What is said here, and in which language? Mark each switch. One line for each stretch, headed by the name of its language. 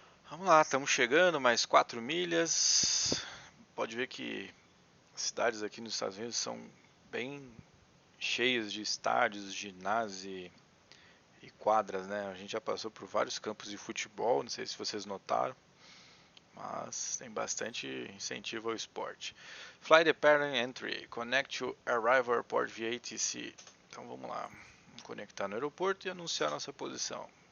Portuguese: Vamos lá, estamos chegando, mais 4 milhas. Pode ver que as cidades aqui nos Estados Unidos são bem cheias de estádios, ginásios e quadras, né? A gente já passou por vários campos de futebol, não sei se vocês notaram, mas tem bastante incentivo ao esporte.
English: Fly Departing Entry, Connect to Arrival Airport via ATC.
Portuguese: Então vamos lá, vamos conectar no aeroporto e anunciar nossa posição.